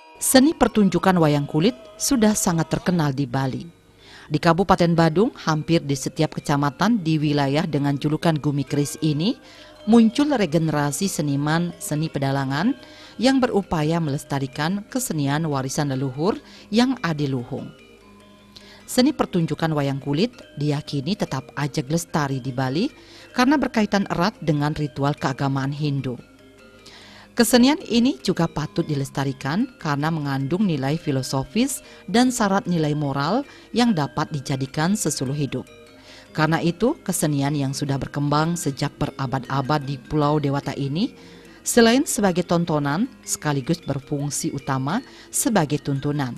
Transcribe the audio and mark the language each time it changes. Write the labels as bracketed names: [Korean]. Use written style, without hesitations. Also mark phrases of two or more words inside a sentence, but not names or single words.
[Indonesian] Seni pertunjukan wayang kulit sudah sangat terkenal di Bali. Di Kabupaten Badung, hampir di setiap kecamatan di wilayah dengan julukan Gumi Keris ini, muncul regenerasi seniman seni pedalangan yang berupaya melestarikan kesenian warisan leluhur yang adiluhung. Seni pertunjukan wayang kulit diyakini tetap ajeg lestari di Bali karena berkaitan erat dengan ritual keagamaan Hindu. Kesenian ini juga patut dilestarikan karena mengandung nilai filosofis dan syarat nilai moral yang dapat dijadikan sesuluh hidup. Karena itu, kesenian yang sudah berkembang sejak berabad-abad di Pulau Dewata ini, selain sebagai tontonan, sekaligus berfungsi utama sebagai tuntunan.